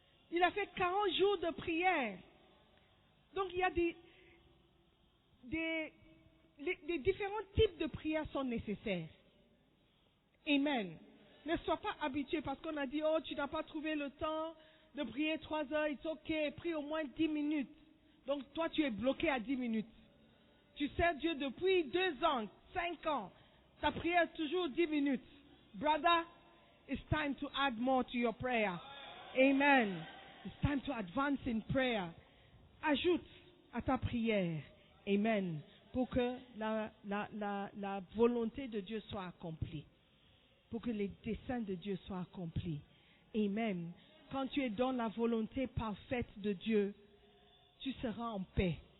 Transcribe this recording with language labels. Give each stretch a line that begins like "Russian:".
French: Il a fait 40 jours de prière. Donc il y a des différents types de prières sont nécessaires. Amen. Ne sois pas habitué parce qu'on a dit, oh, tu n'as pas trouvé le temps de prier 3 heures,
English: it's ok,
French: prie au moins 10 minutes. Donc toi, tu es bloqué à 10 minutes. Tu sers Dieu depuis 2 ans, 5 ans. Ta prière est toujours 10 minutes.
English: Brother, it's time to add more to your prayer. Amen. It's time to advance in prayer.
French: Ajoute à ta prière. Amen. Pour que la volonté de Dieu soit accomplie. Pour que les desseins de Dieu soient accomplis. Amen. Quand tu es dans la volonté parfaite de Dieu, tu seras en paix.